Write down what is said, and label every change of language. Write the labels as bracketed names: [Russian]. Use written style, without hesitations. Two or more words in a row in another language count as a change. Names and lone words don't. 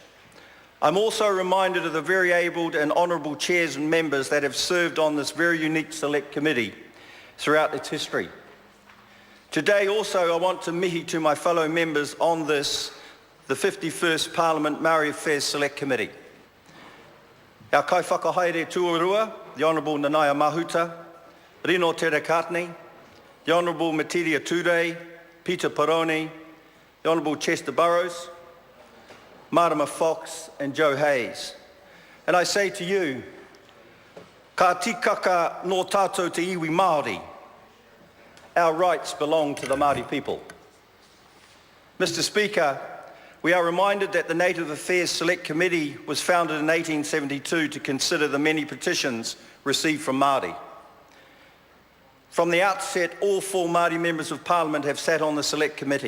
[English] I'm also reminded of the very able and honourable chairs and members that have served on this very unique select committee throughout its history. Today also I want to mihi to my fellow members on this, the 51st Parliament Māori Affairs Select Committee. [Māori] Our kaiwhakahaere tuarua, [English] the Honourable Nanaia Mahuta, Rino Terakatni, the Honourable Matiria Ture, Peter Peroni, the Honourable Chester Burrows, Marama Fox and Joe Hayes. And I say to you, [Māori] ka tikaka no tātou te iwi Māori. [English] Our rights belong to the Māori people. Mr. Speaker, we are reminded that the Native Affairs Select Committee was founded in 1872 to consider the many petitions received from Māori. From the outset, all 4 Māori members of Parliament have sat on the Select Committee.